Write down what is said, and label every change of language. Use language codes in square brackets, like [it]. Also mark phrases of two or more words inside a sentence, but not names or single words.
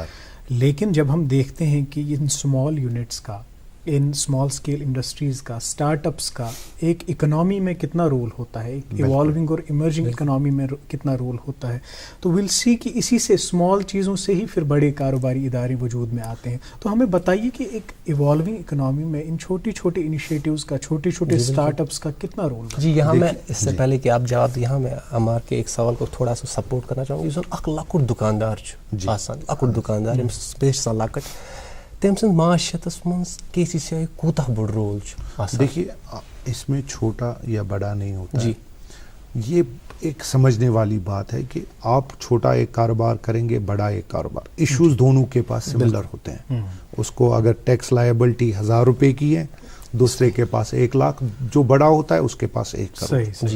[hi] लेकिन जब हम देखते हैं कि इन [en] small units [hi] का, इन [en] small scale industries [hi] का, स्टार्टअप्स का एक इकोनॉमी में कितना रोल होता है, एक इवॉल्विंग और [en] emerging economy [hi] में कितना रोल होता है, तो [en] will see [hi] कि इसी से स्मॉल चीज़ों से ही फिर बड़े कारोबारी इदारे वजूद में आते हैं। तो हमें बताइए कि एक [en] evolving economy [hi] में इन छोटी छोटे इनिशिएटिव्स का, छोटे छोटे स्टार्टअप्स का कितना रोल है? जी, यहाँ मैं इससे पहले कि आप जवाब, यहाँ मैं अमार के एक सवाल को थोड़ा सा सपोर्ट करना चाहूँगी। [ks] सर अक लकुट दुकानदार आसान लकुट दुकानदार स्पेस लकट तम सद माशतस मज KCCI कूता बड़ रोल। [hi] देखिए इसमें छोटा या बड़ा नहीं होता जी। ये एक समझने वाली बात है कि आप छोटा एक कारोबार करेंगे, बड़ा एक कारोबार, इश्यूज दोनों के पास सिमिलर होते हैं। उसको अगर [en] tax liability [hi] 1000 रुपए की है, दूसरे के पास 1 लाख, जो बड़ा होता है उसके पास 1 करोड़।